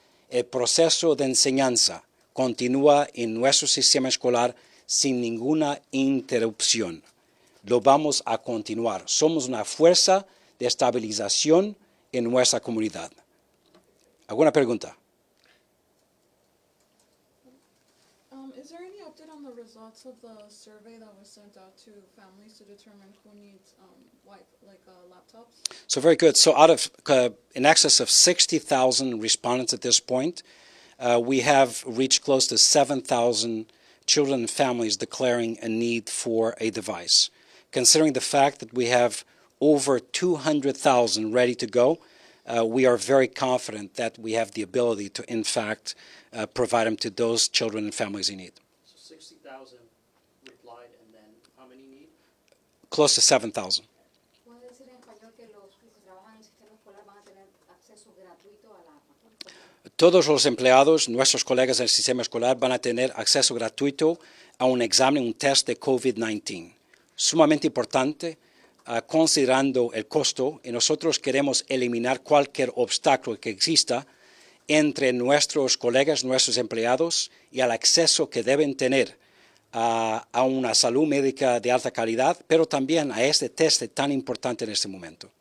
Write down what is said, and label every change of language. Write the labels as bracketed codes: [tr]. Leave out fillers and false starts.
[es] El proceso de enseñanza continúa en nuestro sistema escolar sin ninguna interrupción. Lo vamos a continuar. Somos una fuerza de estabilización en nuestra comunidad. ¿Alguna pregunta? [en] Is there any update on the results of the survey that was sent out to families to determine who needs laptops? So very good. So out of in excess of 60,000 respondents at this point, we have reached close to 7,000 children and families declaring a need for a device. Considering the fact that we have over 200,000 ready to go, we are very confident that we have the ability to, in fact, provide them to those children and families in need. So 60,000 replied, and then how many need? Close to 7,000. [es] ¿Puede decir en español que los que trabajan en el sistema escolar van a tener acceso gratuito a la vacuna? Todos los empleados, nuestros colegas del sistema escolar, van a tener acceso gratuito a un examen, un test de COVID-19. Sumamente importante, considerando el costo, y nosotros queremos eliminar cualquier obstáculo que exista entre nuestros colegas, nuestros empleados, y al acceso que deben tener a una salud médica de alta calidad, pero también a este test tan importante en este momento.